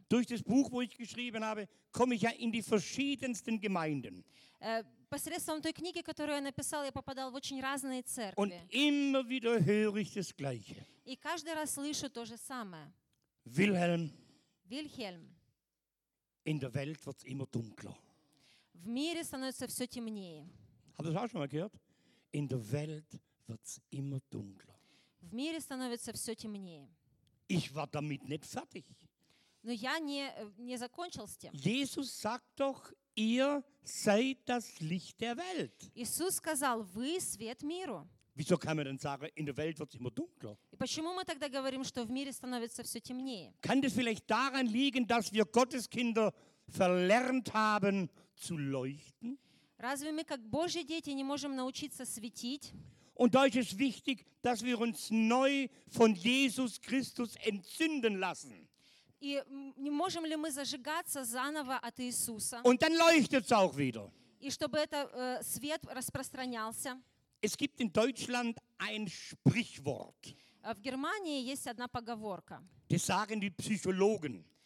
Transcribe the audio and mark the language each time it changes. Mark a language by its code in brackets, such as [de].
[de] Durch das Buch, wo ich geschrieben habe, komme ich ja in die verschiedensten Gemeinden. [ru] Посредством той книги, которую я написал, я попадал в очень разные церкви. [de] Und immer wieder höre ich das Gleiche. [ru] И каждый раз слышу то же самое. [de] Wilhelm. [ru] Wilhelm. [de] In der Welt wird's immer dunkler. [ru] В мире становится все темнее. [de] Habt ihr das auch schon mal gehört? In der Welt wird's immer dunkler. [ru] В мире становится все темнее. [de] Ich war damit nicht fertig. [ru] Но я не закончил с тем. [de] Jesus sagt doch, ihr seid das Licht der Welt. [ru] Иисус сказал, вы свет миру. [de] Wieso kann man denn sagen, in der Welt wird es immer dunkler? [ru] И почему мы тогда говорим, что в мире становится все темнее? [de] Kann das vielleicht daran liegen, dass wir Gottes Kinder verlernt haben zu leuchten? [ru] Разве мы как Божьи дети не можем научиться светить? [de] Und da ist es wichtig, dass wir uns neu von Jesus Christus entzünden lassen. Und dann leuchtet es auch wieder. Es gibt in Deutschland ein Sprichwort. Das sagen die Psychologen.